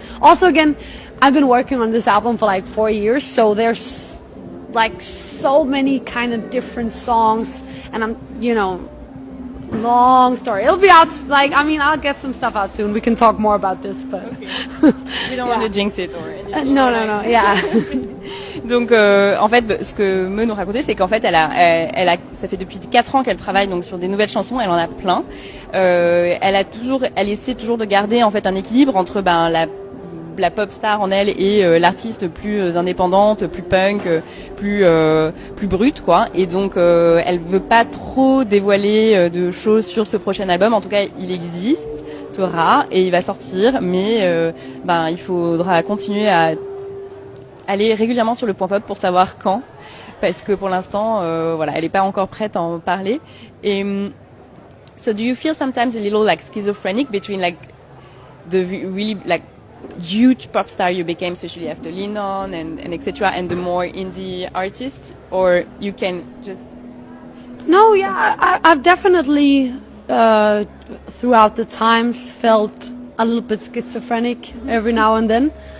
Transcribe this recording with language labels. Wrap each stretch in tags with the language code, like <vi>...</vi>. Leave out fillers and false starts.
<en>Also, again, I've been working on this album for like 4 years, so there's like so many kind of different songs, and I'm, you know, long story. It'll be out, like, I mean, I'll get some stuff out soon. We can talk more about this, but okay. You don't want to jinx it or anything. No, yeah.</en> <fr>Donc en fait, ce que Me nous racontait, c'est qu'en fait, ça fait depuis 4 ans qu'elle travaille donc sur des nouvelles chansons. Elle en a plein. Elle essaie toujours de garder en fait un équilibre entre la pop star en elle et l'artiste plus indépendante, plus punk, plus brute, quoi. Et donc elle veut pas trop dévoiler de choses sur ce prochain album. En tout cas, il existera et il va sortir, mais il faudra continuer à aller régulièrement sur le point pop pour savoir quand, parce que pour l'instant, elle n'est pas encore prête à en parler.</fr> <en>Et so do you feel sometimes a little like schizophrenic between like the really like huge pop star you became, especially after Lennon and etc., and the more indie artists, or you can just? No, yeah, I've definitely throughout the times felt a little bit schizophrenic every now and then.</en>